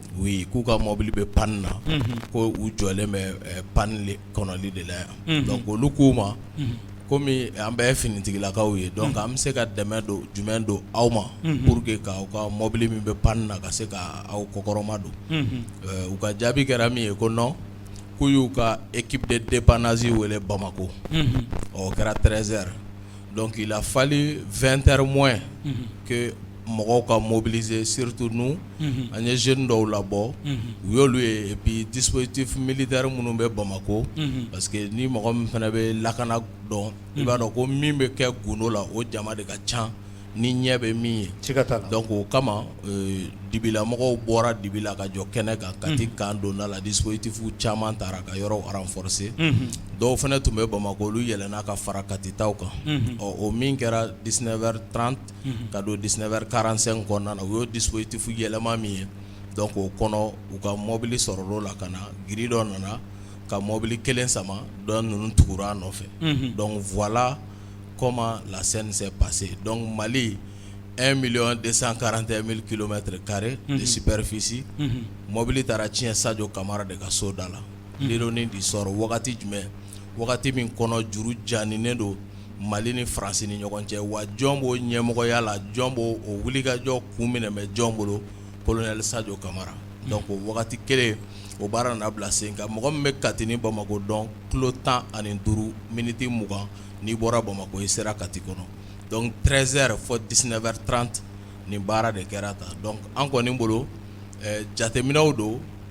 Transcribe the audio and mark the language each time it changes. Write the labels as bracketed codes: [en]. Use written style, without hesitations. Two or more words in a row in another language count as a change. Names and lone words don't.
[bm] oui k'u ka mɔbili bɛ panne na ko u jɔlen bɛ panne kɔnɔli de la yan donc olu k'u ma komi an bɛɛ finitigilakaw ye donc an bɛ se ka dɛmɛ don jumɛn don aw ma [fr] pour que [bm] k'aw ka mɔbili min bɛ panne na ka se ka aw kɔkɔrɔma don u ka jaabi kɛra min ye ko non k'u y'u ka [fr] équipe de dépannage [bm] wele Bamako o kɛra 13h donc [fr] il a fallu 20h moins que [bm] mɔgɔw ka mobiliser [fr] surtout nous [bm] an ye jeunes dɔw labɔ u y'olu ye [fr] et puis dispositif militaire [bm] minnu bɛ Bamako parce que ni mɔgɔ min fana bɛ lakana dɔn i b'a dɔn ko min bɛ kɛ gundo la o jama de ka ca ni ɲɛ bɛ min ye donc o kama dibilamɔgɔw bɔra dibi la ka jɔ kɛnɛ kan Kati kan donda la dispositif caman taara ka yɔrɔ renforcer dɔw fana tun bɛ Bamako olu yɛlɛnna ka fara Kati taw kan o min kɛra 19h30 ka don 19h45 kɔnɔna na o y'o dispositif yɛlɛma min ye donc o kɔnɔ u ka mɔbili sɔrɔl'o la ka na giri dɔ nana ka mɔbili kelen sama dɔ ninnu tugura a nɔfɛ donc [fr] voilà comment la scène s'est passée. [bm] Donc Mali 1 241 000 km² [fr] de superficie [bm] mobili taara tiɲɛ Sadio Kamara de ka so da la [fr] l'ironie du sort [bm] wagati jumɛn wagati min kɔnɔ juru janinen don Mali ni France ni ɲɔgɔn cɛ wa jɔn b'o ɲɛmɔgɔya la jɔn b'o o wulikajɔ kun minɛ bɛ jɔn bolo colonel Sadio Kamara donc o wagati kelen o baara nana bila sen kan mɔgɔ min bɛ Kati ni Bamako dɔn kilo 15 miniti 20 n'i bɔra Bamako i sera Kati kɔnɔ donc 13h fo 19h30 nin baara de kɛra ta donc an kɔni bolo jateminɛw don